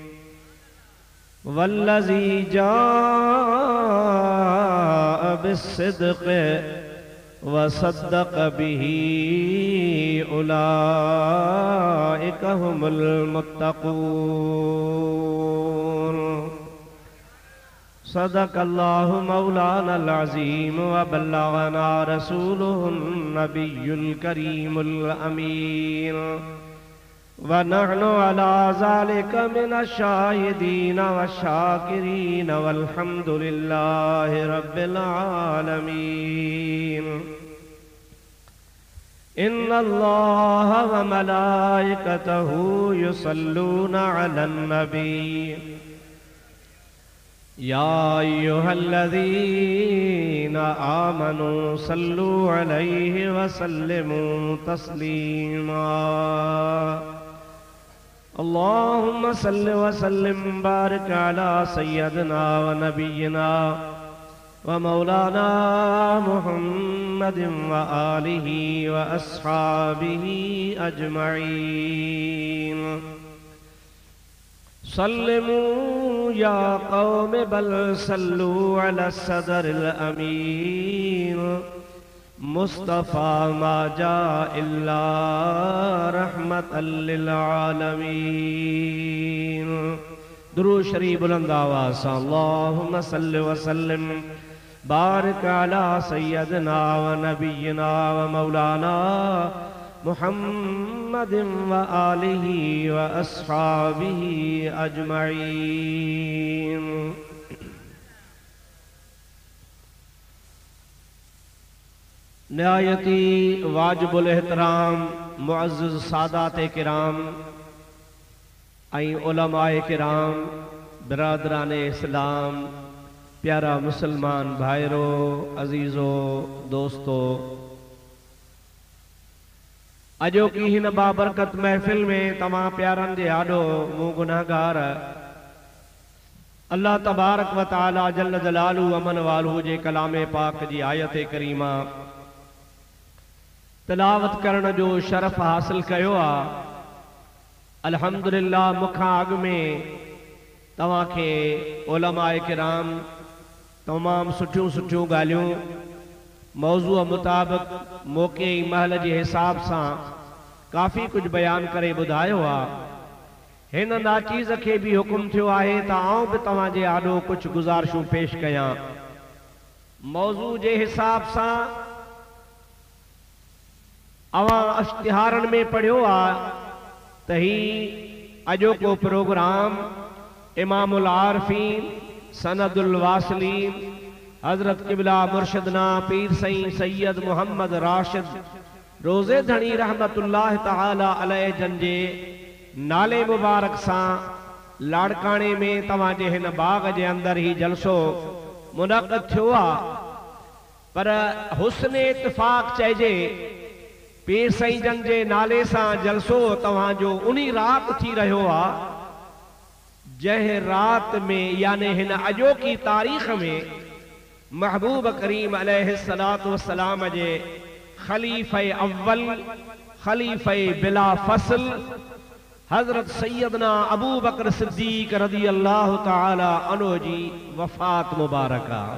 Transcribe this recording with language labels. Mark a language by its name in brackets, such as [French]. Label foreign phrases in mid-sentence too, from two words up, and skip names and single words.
[Arabic] والذي جاء بالصدق وصدق به أولئك هم المتقون. صدق الله مولانا العظيم وبلغنا رسوله النبي الكريم الأمين ونحن على ذلك من الشاهدين وشاكرين والحمد لله رب العالمين. إن الله وملائكته يصلون على النبي يا أيها الذين آمنوا صلوا عليه وسلموا تسليما. اللهم صل وسلم بارك على سيدنا ونبينا ومولانا محمد وآله وأصحابه أجمعين. سلموا يا قوم بل صلوا على صدر الأمين. مصطفى ما جاء إلا رحمة للعالمين. [Urdu] درود شریف بلند آواز سے [Arabic] اللهم صل وسلم بارك على سيدنا ونبينا ومولانا محمد وآله وأصحابه أجمعين. [Sindhi] निहायती वाजिबुल एहतराम मुअज़्ज़ज़ सादात किराम, आई उलमाए किराम, बिरादरान इस्लाम, प्यारा मुसलमान भाईरो, अजीजो, दोस्तो, अजो की हिन बाबरकत महफिल में तमाम प्यारन जे आडो मूं गुनाहगार अल्लाह [Arabic] تبارك وتعالى جل جلاله [Sindhi] अमन वालू जे कलामे पाक जी आयत करीमा तिलावत करण जो शरफ हासिल कयो आ। अल्हम्दुलिल्लाह मुखा अग में तवां के उलमाए किराम तमाम सुठियों सुठियों गालियों मौजू मुताबिक मौके महल के हिसाब से काफ़ी कुछ बयान करे बुधायो आ। हिन नाचीज़ के भी हुक्म थियो आहे त आऊं भी तवांजे आडो कुछ गुजारिशूं पेश कयां। मौजू के हिसाब से अवां इश्तिहारन में पढ़ियो आ त ही अजो को प्रोग्राम इमामुल आरफीन सनदुल वासलीन हजरत किबला मुर्शदना पीर सईं सैयद मोहम्मद राशिद रोज़े धनी [Arabic] رحمة الله تعالى عليه [Sindhi] जन जे नाले मुबारक सा लाड़काने में तवांजे हिन बाग जे अंदर ही जलसो मुनक़द थियो आ। पर हुस्न इत्तिफाक चइजे पीर सईं जन जे नाले सा जलसो तवांजो उन्हीं रात थी रहो आ जह रात में यानी हिन अजो की तारीख में महबूब करीम [Arabic] عليه الصلاة والسلام [Sindhi] जे खलीफे अव्वल खलीफे बिला फसल हजरत सैयदना अबू बकर सिद्दीक [Arabic] رضي الله تعالى عنه [Sindhi] जी वफात मुबारका।